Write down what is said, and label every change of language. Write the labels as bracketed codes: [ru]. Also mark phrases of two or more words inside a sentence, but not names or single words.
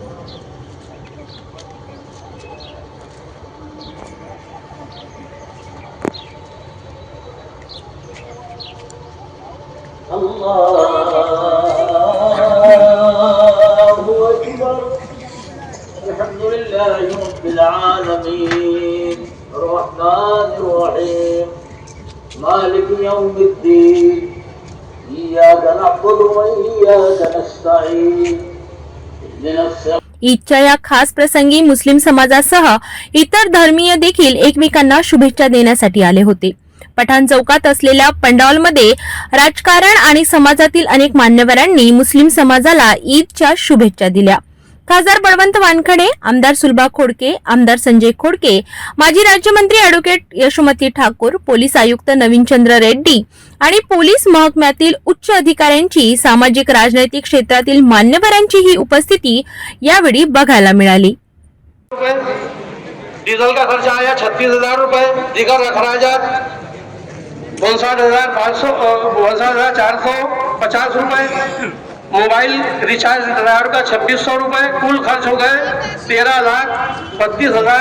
[ar] الله أكبر الحمد لله رب العالمين الرحمن الرحيم مالك يوم الدين إياك نعبد وإياك نستعين اهدنا الصراط [mr] ईदच्या या खास प्रसंगी मुस्लिम समाजासह इतर धर्मीय देखील एकमेकांना शुभेच्छा देण्यासाठी आले होते. पठाण चौकात असलेल्या पंडालमध्ये राजकारण आणि समाजातील अनेक मान्यवरांनी मुस्लिम समाजाला ईदच्या शुभेच्छा दिल्या. खासदार बळवंत वानखडे, आमदार सुलभा खोडके, आमदार संजय खोडके, माजी राज्यमंत्री ॲडव्होकेट यशोमती ठाकूर, पोलीस आयुक्त नवीनचंद्र रेड्डी आणि पोलीस महकम्यातील उच्च अधिकाऱ्यांची, सामाजिक राजनैतिक क्षेत्रातील मान्यवरांचीही उपस्थिती यावेळी बघायला मिळाली. [ur] ڈیزل کا خرچہ آیا 36,000 روپے، دیگر اخراجات 59,450 روپے، موبائل ریچارج ڈرائیور کا 2600 روپے، کل خرچ ہو گئے 13,32,000.